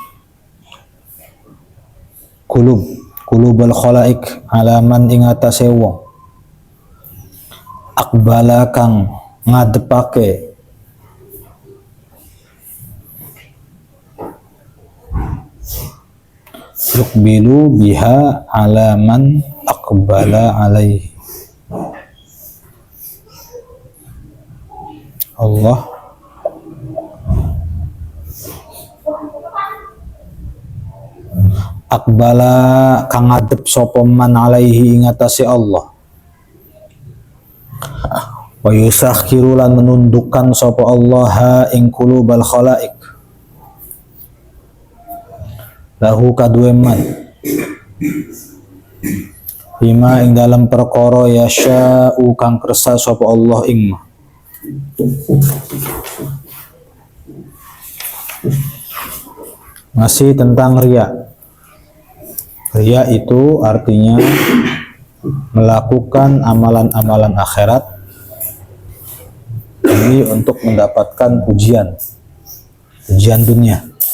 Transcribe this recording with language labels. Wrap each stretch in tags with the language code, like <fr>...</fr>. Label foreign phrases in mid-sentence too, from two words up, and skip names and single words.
<ar>kulubal khalaik alaman</ar> <jv>ing atase wong akbala kang ngadepake</jv> <ar>yukbilu biha alaman akbala alaihi Allah</ar> <jv>akbala kang ngadep sapa</jv> <ar>man alaihi</ar> <jv>ing atase Allah</jv> <ar>wa yusakhiru</ar> <jv>lan menundukkan sapa Allah ha ing</jv> <ar>qulubal khalaik</ar> <jv>lahu kadue man bima ing dalam perkara yasya'u kang kersa sapa Allah ing ma</jv> <id>masih tentang riya. Riya itu artinya melakukan amalan-amalan akhirat ini untuk mendapatkan pujian dunia.</id>